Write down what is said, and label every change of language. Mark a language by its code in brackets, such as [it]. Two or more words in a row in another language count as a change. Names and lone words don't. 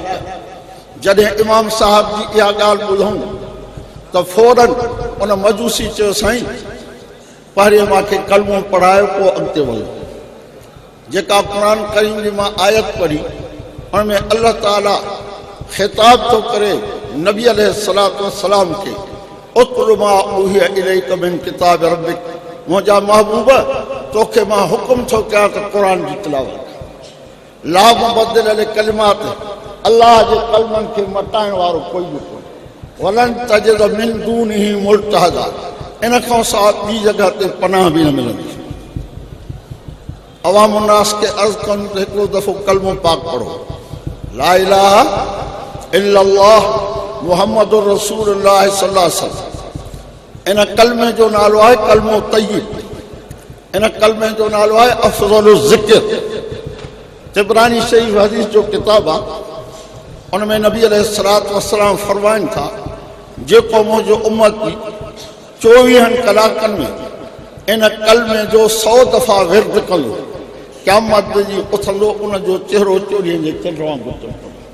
[sd] जॾहिं इमाम साहब जी इहा ॻाल्हि ॿुधूं त फौरन उन मजूसी चयो, साईं पहिरियों मूंखे कलमो पढ़ायो, पोइ अॻिते वञो। जेका क़ुरान करीम जी मां आयत पढ़ी, उन में अल्लाह ताला ख़िताब थो करे नबी [ar] عليه الصلاة والسلام [sd] खे, [ar] اتل ما أوحي إليك من كتاب ربك, [sd] मुंहिंजा महबूब तोखे मां हुकुम थो कयां त क़ुरान जी तिलावत। [ar] لا مبدل لكلماته, [sd] अल्लाह जे कलमनि खे मटाइण वारो कोई बि कोन्हे। [ar] ولن تجد من دونه ملتحدا, [sd] इन खां सवाइ ॿी जॻह ते पनाह बि न मिलंदी। अवाम उन्नास खे अर्ज़ कनि त हिकिड़ो दफ़ो कलमो पाक पढ़ो, [ar] لا إله إلا الله محمد رسول الله صلى الله عليه وسلم. [sd] इन कलमे जो नालो आहे कलमो तय्यब। इन कलमे जो नालो आहे [ar] أفضل الذكر. [sd] तिबरानी शरीफ़ हदीस जो किताब आहे, उन में नबी [ar] عليه الصلاة والسلام [sd] फरमाइनि था, जेको मुंहिंजो उम्मती 24 कलाकनि में इन कलमे जो 100 दफ़ा विर्द कंदो, क़यामत जी उथंदो, उन जो चेहरो चोरीअ जे चंड वांगुरु चमकंदो।